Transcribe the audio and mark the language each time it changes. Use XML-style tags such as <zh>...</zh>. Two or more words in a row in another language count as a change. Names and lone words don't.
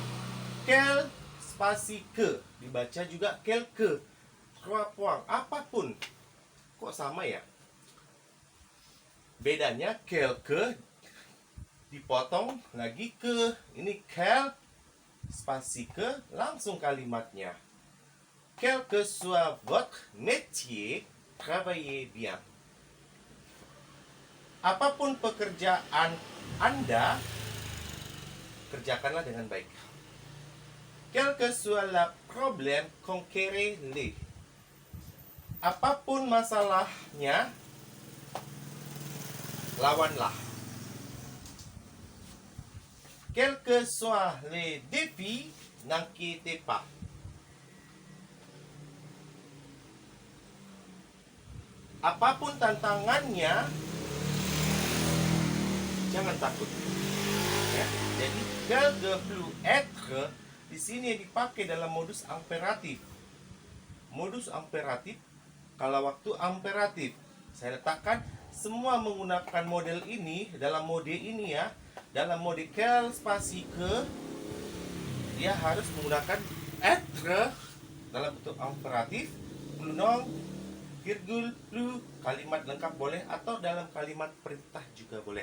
<id>Quel spasi ke dibaca juga quelque. Puang, apapun. Kok sama ya? Bedanya quelque dipotong lagi ke. Ini quel spasi ke, langsung kalimatnya.</id> <fr>Quel que soit votre métier, travaillez bien.</fr> <id>Apapun pekerjaan Anda, kerjakanlah dengan baik.</id> <fr>Quel que soit le problème, conquérez-le.</fr> <id>Apapun masalahnya, lawanlah.</id> <fr>Quel que soit les défis, n'inquiétez pas.</fr> <id>Apapun tantangannya, jangan takut. Ya, jadi</id> <fr>quelque plus être</fr> <id>di sini dipakai dalam modus imperatif. Modus imperatif kalau waktu imperatif. Saya letakkan semua menggunakan model ini dalam mode ini ya. Dalam mode quel spasi ke, dia harus menggunakan être dalam bentuk imperatif,</id> <fr>pronom, virgul, plus,</fr> <id>kalimat lengkap boleh, atau dalam kalimat perintah juga boleh.</id>